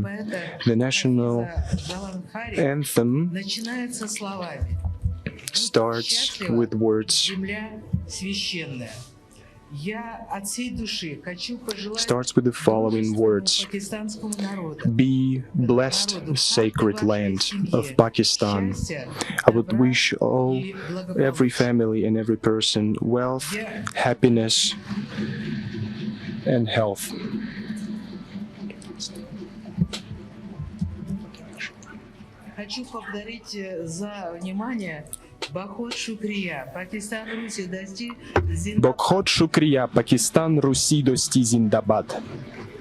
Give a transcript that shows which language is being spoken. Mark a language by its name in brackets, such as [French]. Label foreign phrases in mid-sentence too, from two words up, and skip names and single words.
[English] The national anthem starts with words starts with the following words: "Be blessed, sacred land of Pakistan." I would wish every family and every person wealth, happiness, and health. [Russian] Хочу поблагодарить за внимание. [Urdu] بہت شکریہ، پاکستان، روسی، دوستی, بہت شکریہ، پاکستان، روسی، دوستی، زندہ باد.